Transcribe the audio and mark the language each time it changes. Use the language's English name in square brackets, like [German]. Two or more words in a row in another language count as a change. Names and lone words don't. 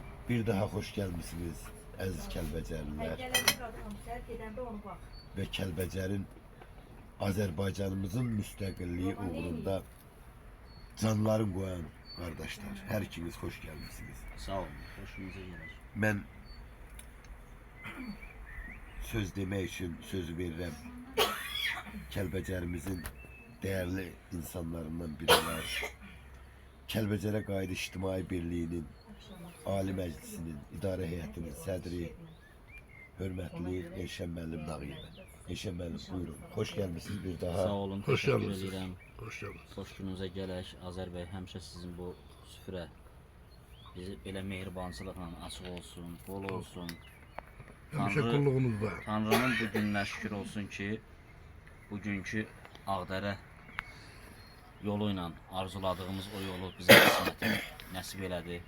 [Turkish] Bir daha hoş gelmişsiniz aziz Kəlbəcərlilər ve Kəlbəcərin Azerbaycanımızın müstakilliği uğrunda canların koyan kardeşler. Her ikiniz hoş gelmişsiniz. Sağ olun, hoşunuza gelir. [Azerbaijani] Ben söz demək için sözü verirəm. Kəlbəcərimizin değerli insanlarından biri var. Kəlbəcərə Qayıdış İctimai Birliği'nin Ali Məclisinin İdarə Heyətinin sədri hörmətli Elşən müəllim Nağıyevə. Elşən müəllim buyurun. [Turkish] Hoş gelmişsiniz bir daha. Sağ olun, Hoş teşekkür geldiniz. ederim. Hoş geldiniz. [Azerbaijani] Hoşunuza gələk. Azər bəy, həmişə sizin bu süfrə bizi belə mehribançılıqla açıq olsun, bol olsun. Həmişə qulluğumuzda. Tanrının bu gününə şükür olsun ki, bugünkü Ağdərə yolu ilə arzuladığımız o yolu bizə nəsib elədi.